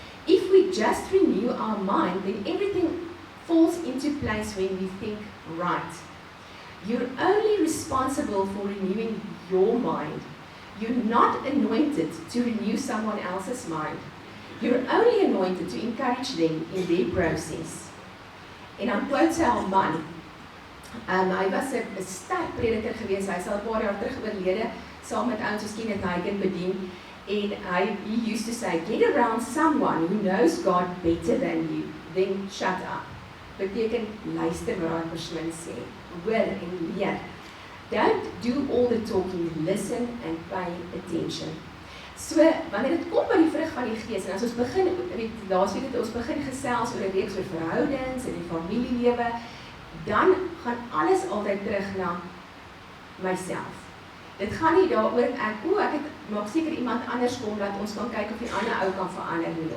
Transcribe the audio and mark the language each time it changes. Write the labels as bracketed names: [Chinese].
[English] If we just renew our mind, then everything falls into place when we think right. You're only responsible for renewing your mind. You're not anointed to renew someone else's mind. You're only anointed to encourage them in their process. [Afrikaans] En dan quote sy haar man. Hy was 'n sterk prediker gewees, hy is al 'n paar jaar terug oorlede, saam met ouens soos Kenneth Hagin bedien. [English] En he used to say, get around someone who knows God better than you, then shut up. [Afrikaans] Beteken, luister wat daai persoon sê, hoor en leer. [English] Don't do all the talking, listen and pay attention. [Afrikaans] So, wanneer dit kom by die vrug van die Gees, en as ons begin, laasweek het ons begin gesels oor 'n reeks oor verhoudings en die familielewe, dan gaan alles altyd terug na myself. Dit gaan nie daaroor ek maak seker iemand anders kom, dat ons kan kyk of die ander ou kan verander nie.